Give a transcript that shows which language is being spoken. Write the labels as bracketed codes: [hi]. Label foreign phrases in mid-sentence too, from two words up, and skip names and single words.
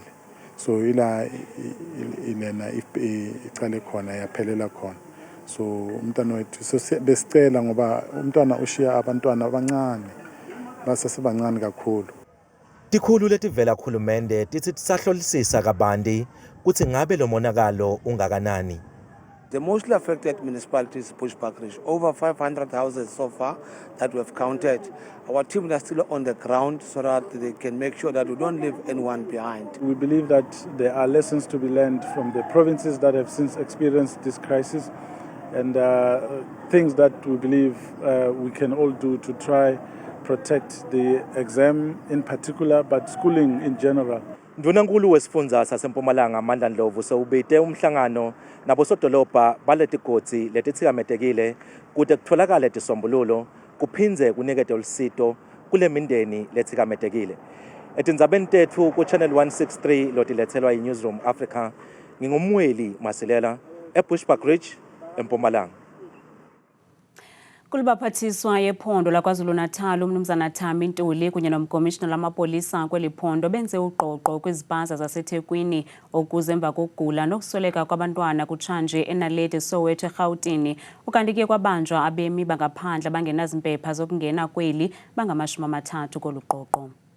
[zu] So ilena icale khona yaphelela khona. So umntwana wethu besicela ngoba umntwana ushiya abantwana abancane basesebancane kakhulu. [ss] Tikhulu letivela khulumende tithi tisahlolisisa kabanti kuthi ngabe lo monakalo ungakanani. [en] The mostly affected municipalities is Bushbuckridge, over 500 houses so far that we have counted. Our team are still on the ground so that they can make sure that we don't leave anyone behind. We believe that there are lessons to be learned from the provinces that have since experienced this crisis and things that we believe we can all do to try protect the exam in particular but schooling in general. [ss] Ndvunankulu wesifundza saseMpumalanga Mandla Ndlovu sewubite umhlangano nabosodolobha baletigodzi letitsikametekile kude kutholakale tisombululo kuphindze kunikete ulusito kule mindeni letikametekile. Etindzabeni tethu ku Channel 163 lotilethelwa yiNewsroom Africa ngingumweli Masilela eBushbuckridge eMpumalanga. [xh] Kulubaphathiswa yephondo lakwaZulu Natal umnumzana Thami Ntuli kunye nomkomishina lamapolisa kweli phondo benze ugqogqo kwizipaza zaseThekwini okuze emva kokugula nokusweleka kwabantwana kutshanje eNaledi Soweto eGauteng ukanti ke kwabanjwa abemi bangaphandle abangenazimpepha zokungena kweli bangama30 kolugqogqo.